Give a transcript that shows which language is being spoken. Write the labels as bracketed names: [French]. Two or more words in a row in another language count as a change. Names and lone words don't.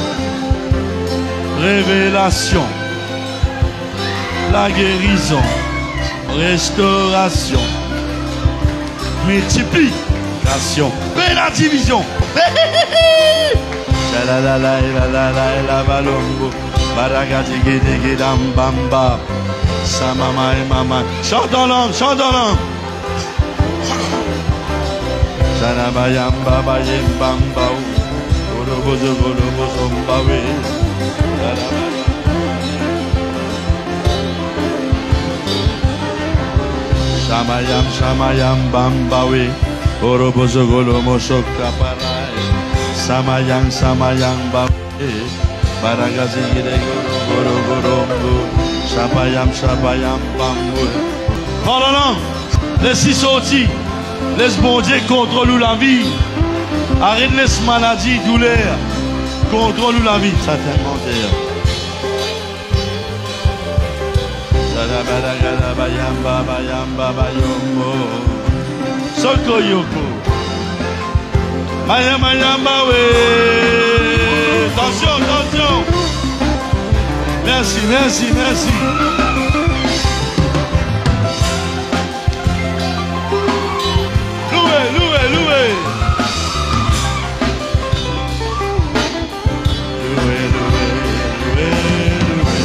[French] Révélation. La guérison. Restauration, multiplication, et la division. La la la la la la balombo, baragati bamba, samama et mama. Chante en langue, chante en langue. Sanabayamba bayem bamba, orobozo orobozo mbawe. Samayam samayam bambawe orobozo golomo sokaparai samayang samayang bambe baragazi gire goro gorombo sabayam sabayam bambo. Oh non non, laisse-y sortir, laisse bon Dieu contrôle la vie, arrête laisse maladie, douleur, contrôle la vie, certainement d'ailleurs. Bayamba bayamba bayombo soko yoko bayamba yamba we. Attention, attention. Merci, merci, merci. Louez, louez, louez. Louez, louez, louez, louez.